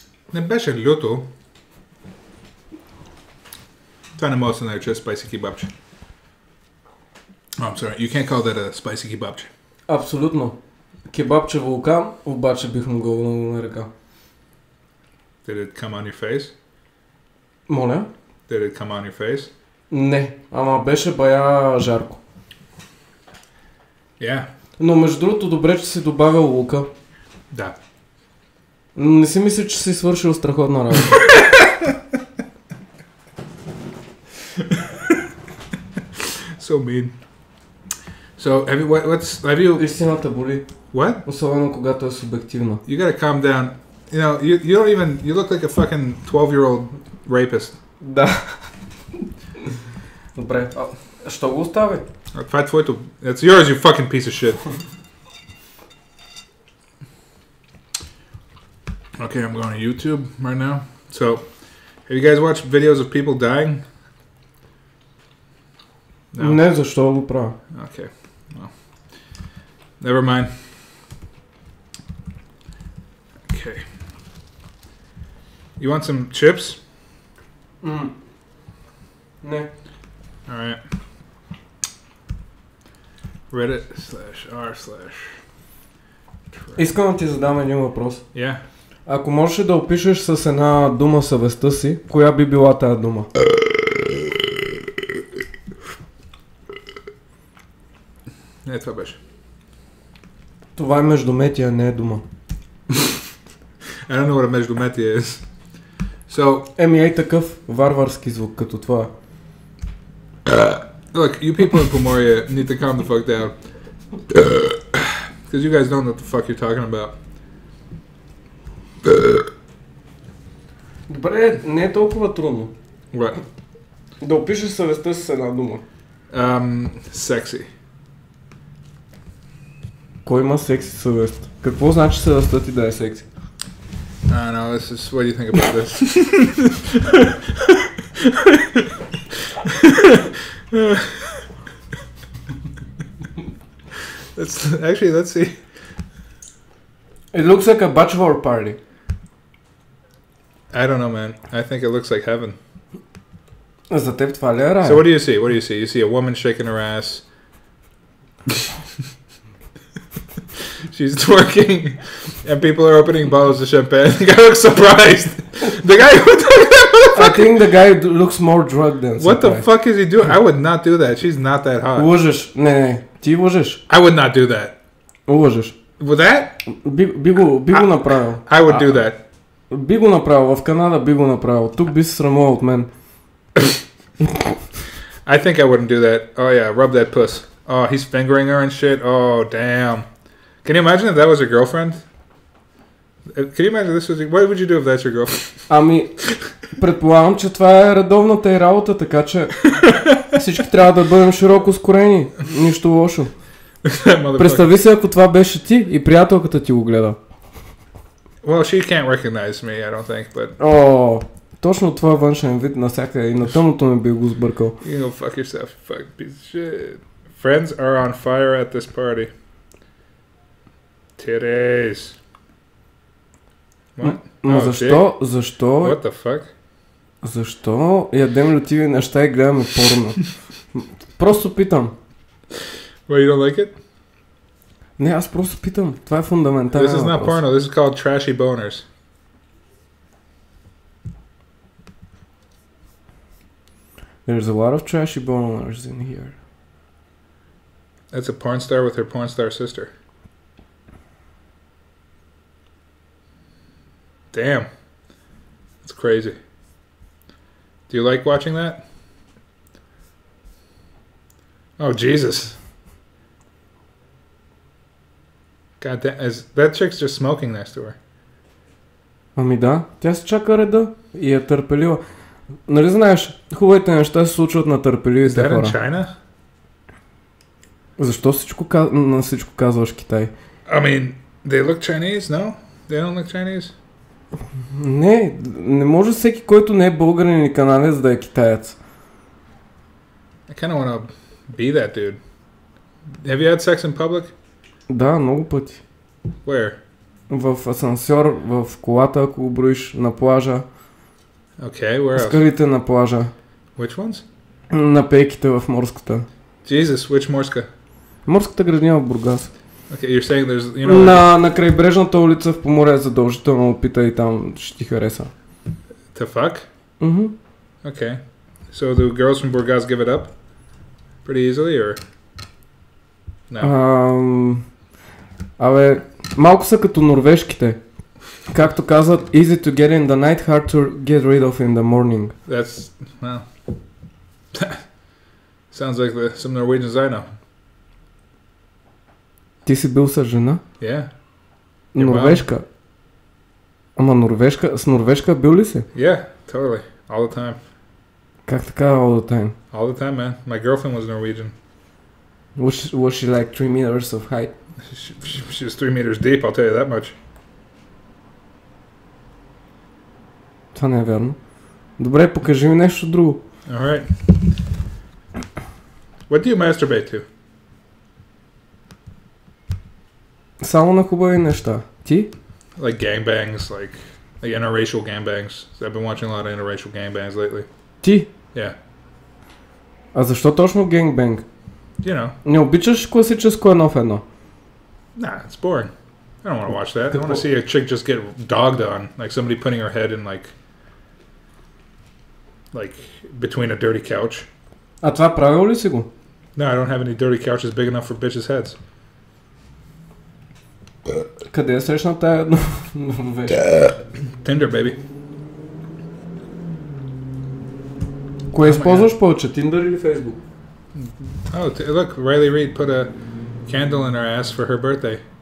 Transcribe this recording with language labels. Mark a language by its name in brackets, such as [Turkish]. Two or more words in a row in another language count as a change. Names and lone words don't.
[Bulgarian] Не беше люто. Това не може да се нарече spicy kebabче. [English] Oh, I'm sorry. You can't call that a spicy kebabче. [Bulgarian] Абсолютно. Кебабче вулкан, обаче бих могъл да го нарека. [English] Did it come on your face? [Bulgarian] Моля? [English] Did it come on your face? [Bulgarian] Не, ама беше бая жарко. [English] Yeah. [Bulgarian] Но между другото, добре, че си добавил лука. Да. Но не си мисля, че си свършил страхотна работа. [English] So mean. So, have you... [Bulgarian] Истината боли. [English] What? [Bulgarian] Особено когато е субективна. [English] You gotta calm down. You know, you don't even... You look like a fucking 12-year-old rapist. [Bulgarian] Да. Добре. Що го остави? Това е твоето... [English] It's yours, you fucking piece of shit. Okay, I'm going to YouTube right now. So, have you guys watched videos of people dying? No? [Bulgarian] Не, защо го правя? [English] Okay. Well, never mind. Okay. You want some chips? [Bulgarian] Не. [English] Alright. Reddit/r/. [Bulgarian] Искам да ти задам един въпрос. [English] Yeah. [Bulgarian] Ако можеш да опишеш с една дума съвестта си, коя би била тая дума? Не, това беше. Това е междуметия, не е дума. [English] I don't know what a междуметие is. So, [Bulgarian] Ей такъв варварски звук като това. [English] look, you people in Pomoria need to calm the fuck down. Because you guys don't know what the fuck you're talking about. [Bulgarian] Добре, не е толкова трудно. [English] What? [Bulgarian] Да опишеш съвестта си с една дума. [English] Sexy. [Bulgarian] Кой има секси съвест? Какво значи съвестта ти да е секси? [English] I don't know, this is... What do you think about this? Let's see. It looks like a bachelor party. I don't know, man. I think it looks like heaven. [Bulgarian] За теб това ли е рай? [English] So what do you see? What do you see? You see a woman shaking her ass. She's twerking, and people are opening bottles of champagne. The guy looks surprised. The guy who took that motherfucker. I think the guy looks more drugged than What the surprised. fuck is he doing? I would not do that. She's not that hot. [Bulgarian] Лъжеш. Не, ти лъжеш. [English] I would not do that. [Bulgarian] Лъжеш. [English] With that, [Bulgarian] Би го направил. [English] I would do that. [Bulgarian] Би го направил. В Канада би го направил. Тук би се срамувал от мен. [English] I think I wouldn't do that. Oh yeah, rub that puss. Oh, he's fingering her and shit. Oh damn. Can you imagine if that was your girlfriend? Can you imagine this was? What would you do if that's your girlfriend? [Bulgarian] Ами, предполагам, че това е редовната и работа, така че всички трябва да бъдем широко скорени. Нищо лошо. Представи се, ако това беше ти и приятелката ти го гледа. [English] Well, she can't recognize me, I don't think, but... [Bulgarian] О, точно това външен вид навсякъде и на тъмното не би го сбъркал. [English] You go fuck yourself, you fucking piece of shit. Friends are on fire at this party. Titties. What? [Bulgarian] Но [English] Oh, [Bulgarian] защо, [English] dick? [Bulgarian] защо, [English] What the fuck? [Bulgarian] защо ядем лютиви неща и гледаме порно? Просто питам. [English] Well, you don't like it? [Bulgarian] Не, аз просто питам. Това е фундаментален [English] This is not [Bulgarian] въпрос. [English] porno, this is called trashy boners. There's a lot of trashy boners in here. That's a porn star with her porn star sister. Damn. That's crazy. Do you like watching that? Oh, Jesus. God damn. That chick's just smoking next to her. [Bulgarian] Ами да, тя се чака реда и е търпелива. Нали знаеш, хубавите неща се случват на [English] Is [Bulgarian] търпеливите [English] that in [Bulgarian] хора. [English] China? [Bulgarian] Защо на всичко казваш Китай? [English] I mean, they look Chinese, no? They don't look Chinese? [Bulgarian] Не може всеки, който не е българин или канадец да е китаец. [English] I kind of want to be that dude. Have you had sex in public? [Bulgarian] Да, много пъти. [English] Where? [Bulgarian] в асансьор, в колата, ако го броиш, на плажа. [English] Okay, where else? [Bulgarian] Скалите на плажа. [English] Which ones? [Bulgarian] На пейките в морската. [English] Jesus, which Morska? [Bulgarian] Морската градина в Бургас. [English] Okay, you're saying there's, you know... [Bulgarian] На крайбрежната улица в Поморие задължително опитай и там ще ти хареса. [English] To fuck? Mm-hmm. Okay. So the girls from Burgas give it up? Pretty easily, or... No. [Bulgarian] Абе, малко са като норвежките. Както казват, [English] easy to get in the night, hard to get rid of in the morning. That's, well... Sounds like some Norwegians I know. [Bulgarian] Ти си бил с жена? [English] Yeah. [Bulgarian] Норвежка. Ама норвежка, с норвежка бил ли си? [English] Yeah, totally. All the time. [Bulgarian] Как така [English] all the time? All the time, man. My girlfriend was Norwegian. Was she like 3 meters of height? She was 3 meters deep, I'll tell you that much. [Bulgarian] Това не е вярно. Добре, покажи ми нещо друго. [English] Alright. What do you masturbate to? [Bulgarian] Само на хубави неща. Ти? [English] Like gangbangs, like interracial gangbangs. I've been watching a lot of interracial gangbangs lately. [Bulgarian] Ти? [English] Yeah. [Bulgarian] А защо точно генгбенг? [English] You know. [Bulgarian] Не обичаш класическо едно в едно? [English] Nah, it's boring. I don't want to watch that. I want to see a chick just get dogged on, like somebody putting her head in like between a dirty couch. [Bulgarian] А това правил ли си го? [English] No, I don't have any dirty couches big enough for bitches' heads. [Bulgarian] Къде е срещна тая норвежка? [English] Tinder, baby. [Bulgarian] Кое използваш повече, Tinder или Facebook? [English] Oh, look, Riley Reid put a candle in her ass for her birthday.